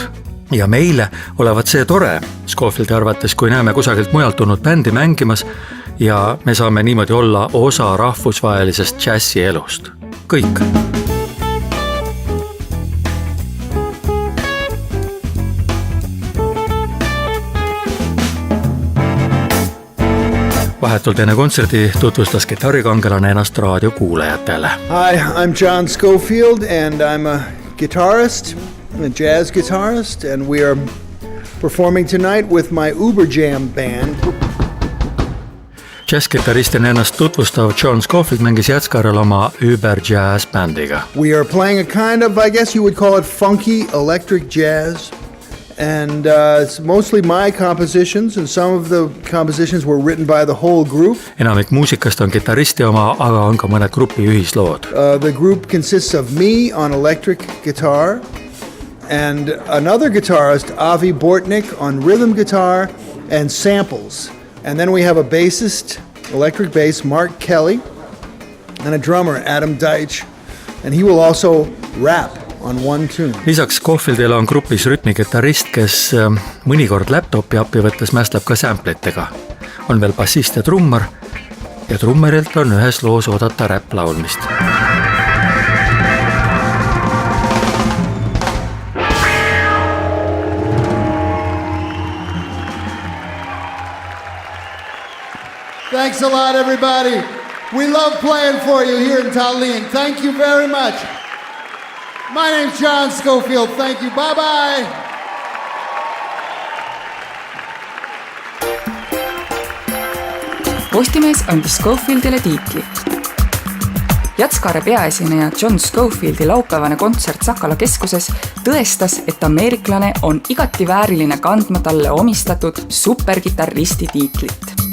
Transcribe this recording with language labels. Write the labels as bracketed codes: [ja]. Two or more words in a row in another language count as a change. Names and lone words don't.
[et] Ja meile olevat see tore, Scofieldi arvates, kui näeme kusagilt mujalt tulnud bändi mängimas ja me saame niimoodi olla osa rahvusvahelisest džässi elust. Kõik. Vahetult enne kontserti tutvustas kitarrikangelane ennast raadiokuulajatele. [en] Hi, I'm John Scofield and I'm a guitarist, a jazz guitarist, and we are performing tonight with my Uber Jam band. [et] Jazz-kitaristina ennast tutvustav John Scofield mängis Jätskarel oma Uber Jazz bändiga. [en] We are playing a kind of, I guess you would call it funky electric jazz. And it's mostly my compositions, and some of the compositions were written by the whole group. [et] Enamik muusikast on kitaristi oma, aga on ka mõned grupi ühislood. [en] The group consists of me on electric guitar and another guitarist, Avi Bortnik, on rhythm guitar and samples. And then we have a bassist, electric bass, Mark Kelly, and a drummer, Adam Deitch. And he will also rap on one tune. [et] Lisaks Scofieldil on grupis rütmikitarist, kes mõnikord laptopi appi võttes mästab ka samplitega. On veel bassist ja trummar ja trummerilt on ühes loos oodata räpp-laulmist. [en] Thanks a lot, everybody. We love playing for you here in Tallinn. Thank you very much. My name's John Scofield. Thank you. Bye-bye. [et] Postimees andis Scofieldile tiitli. Jätskare peaesineja John Scofieldi laupäevane kontsert Sakala keskuses tõestas, et ameeriklane on igati vääriline kandma talle omistatud superkitarristi tiitlit.